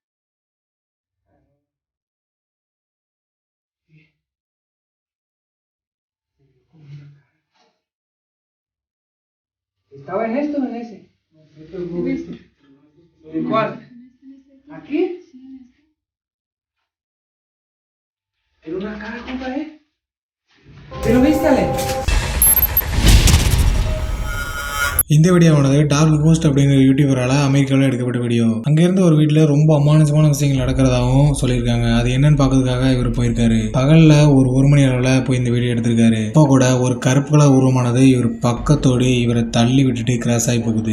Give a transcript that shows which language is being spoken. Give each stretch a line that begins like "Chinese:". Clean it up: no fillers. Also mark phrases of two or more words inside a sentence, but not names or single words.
Spanish: ¿Estaba en esto o en ese? ¿En cuál? ¿Aquí? Era una cara, compa, ¿Pero viste, Ale?
Tamil: இந்த வீடியோவானது டார்க் கோஸ்ட் அப்படிங்கிற யூடியூபரால் அமெரிக்காவில் எடுக்கப்பட்ட வீடியோ. அங்கேருந்து ஒரு வீட்டில் ரொம்ப அமானுஷமான விஷயங்கள் நடக்கிறதாகவும் சொல்லியிருக்காங்க. அது என்னன்னு பார்க்கறதுக்காக இவர் போயிருக்காரு. பகலில் ஒரு மணி அளவில் போய் இந்த வீடியோ எடுத்திருக்காரு. இப்போ கூட ஒரு கருப்பு கலர் உருவமானது இவர் பக்கத்தோடு இவரை தள்ளி விட்டுட்டு கிராஸ் ஆகி போகுது.